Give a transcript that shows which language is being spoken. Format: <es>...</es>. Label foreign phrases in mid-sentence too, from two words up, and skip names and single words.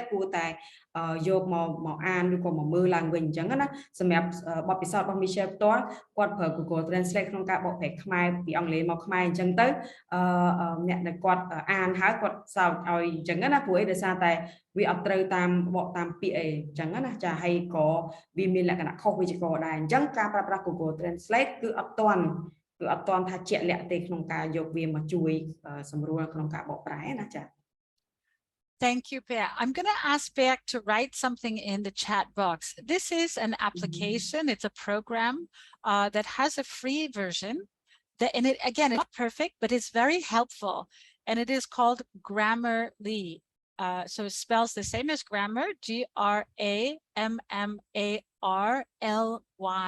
<km>គួរតែយកមកអានឬក៏មកមើលឡើងវិញអញ្ចឹងណាសម្រាប់បទពិសោធន៍របស់ Michelle ផ្ទាល់គាត់ប្រើ Google Translate ក្នុងការបកប្រែខ្មែរពីអង់គ្លេសមកខ្មែរអញ្ចឹងទៅអ្នកដែលគាត់អានហើយគាត់សើចឲ្យអញ្ចឹងណាព្រោះអីដោយសារតែវាអត់ត្រូវតាមបកតាមពាក្យអីអញ្ចឹងណាចាហើយក៏វាមានលក្ខណៈខុសវេយ្យាករណ៍ដែរអញ្ចឹងការប្រើប្រាស់ Google Translate គឺអត់ទាន់ថាជាក់លាក់ទេក្នុងការយកវាមកជួយសម្រួលក្នុងការបកប្រែណាចា</km> <en>Thank you, Bea. I'm going to ask Bea to write something in the chat box. This is an application. It's a program that has a free version. And it, again, it's not perfect, but it's very helpful. And it is called Grammarly. So it spells the same as grammar, Grammarly.</en>